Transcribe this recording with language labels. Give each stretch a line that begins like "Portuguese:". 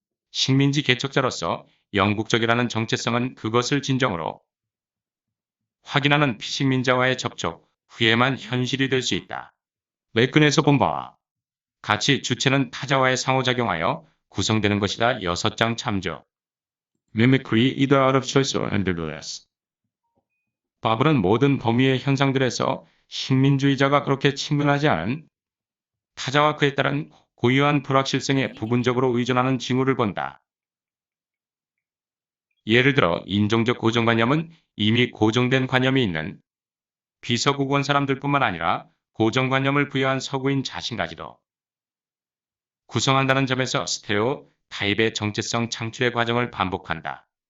Korean: 식민지 개척자로서 영국적이라는 정체성은 그것을 진정으로 확인하는 피식민자와의 접촉 후에만 현실이 될 수 있다. 레슨에서 본 바와 같이 주체는 타자와의 상호작용하여 구성되는 것이다. 6장 참조.
English: Mimicry either out of choice or under duress.
Korean: 바블은 모든 범위의 현상들에서 식민주의자가 그렇게 친근하지 않은 타자와 그에 따른 고유한 불확실성에 부분적으로 의존하는 징후를 본다. 예를 들어 인종적 고정관념은 이미 고정된 관념이 있는 비서구권 사람들뿐만 아니라 고정관념을 부여한 서구인 자신까지도 구성한다는 점에서 스테레오 타입의 정체성 창출의 과정을 반복한다.